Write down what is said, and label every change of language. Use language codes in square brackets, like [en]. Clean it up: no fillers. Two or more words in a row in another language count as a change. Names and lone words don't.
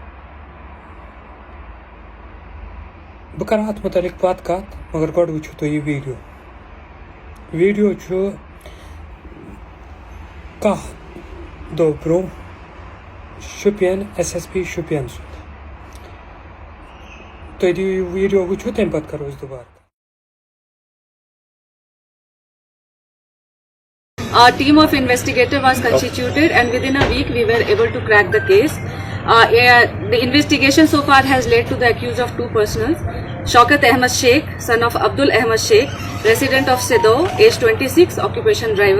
[ks] بہٕ کرٕ اتھ متعلق پتہٕ کتھ مگر گۄڈٕ وٕچھِو تُہۍ یہِ ویٖڈیو چھُ 10 دۄہ برونٛہہ شُپین SSP شُپین سُنٛد. تُہۍ دِیِو یہِ ویٖڈیو وٕچھِو تمہِ پتہٕ کرو أسۍ دُبارٕ. [en] Our team of investigator was constituted and within a week we were able to crack the case. The investigation so far has led to the accused of two persons. Shaukat Ahmad Sheikh, son of Abdul Ahmad Sheikh, resident of Sedo, age 26, occupation driver.